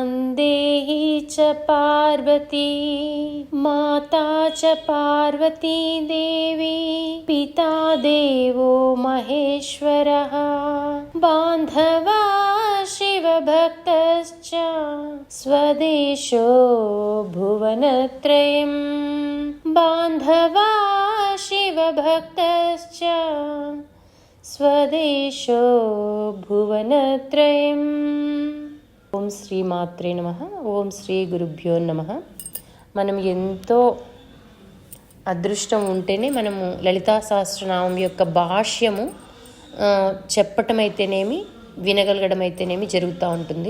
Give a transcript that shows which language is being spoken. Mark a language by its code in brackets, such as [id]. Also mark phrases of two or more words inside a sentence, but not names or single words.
[sa] देहि च पार्वती माता च पार्वती देवी पिता देवो महेश्वरः बान्धवा शिवभक्तश्च स्वदेशो भुवनत्रयं बान्धवा शिवभक्तश्च స్వదేశో భువనత్రయం. ఓం శ్రీ మాత్రే నమః. ఓం శ్రీ గురుభ్యో నమః. [te] మనం ఎంతో అదృష్టం ఉంటేనే మనము లలితా సహస్రనామం యొక్క భాష్యము చెప్పటం అయితేనేమి వినగలగడం అయితేనేమి జరుగుతూ ఉంటుంది.